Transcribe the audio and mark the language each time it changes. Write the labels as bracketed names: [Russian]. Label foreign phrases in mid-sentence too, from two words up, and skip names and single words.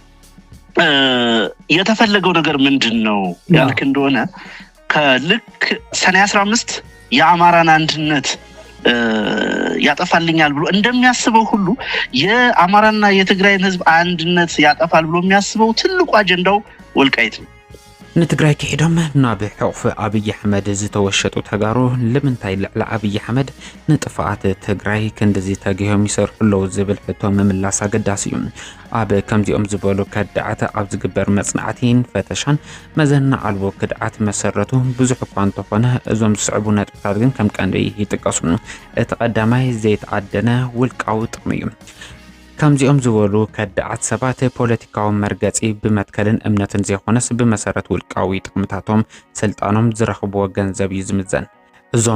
[Amharic] የተፈለገው ነገር ምንድነው ያልክ እንደሆነ ከልክ ሰኔ 15 የአማራን አንድነት ያጠፋልኛል ብሎ እንደሚያስበው ሁሉ የአማራና የትግራይን ህዝብ አንድነት ያጠፋል ብሎ የሚያስበው ትልቁ አጀንዳው ወልቃይት ነው። [Tigrinya] ንትግራይ ከሄዶም ናብ ሕቁፍ አብይ አሕመድ ዝተወሸጡ ተጋሩ ለምንታይ ልዕሊ አብይ አሕመድ ንጥፋኣት ትግራይ ክንደዚ ተገዮም ይሰርሕሎ ዝብል ሕቶ ምምላስ አገዳሲ እዩ። ኣብ ከምዚኦም ዝበሉ ከዳዓተ ኣብ ዝግበር መጽናዕቲን ፈተሻን መዘና አልቦ ክድዓት መሰረቱ ብዙሕ እኳ እንተኾነ እዞም ዝስዕቡ ነጥብታት ግን ከም ቀንዲ ይጥቀሱ። እቲ ቀዳማይ ዘይተዓደነ ውልቃዊ ጥቕሚ እዩ። ከምዚኦም ዝበሉ ከዳዓት ሰባት ፖለቲካዊ መርገጺ ብመትከልን እምነትን ዘይኾነስ ብመሰረት ውልቃዊ ጥቕምታቶም ስልጣኖም ዝረኽብዎ ገንዘብ እዩ ዝምዘን። እዞም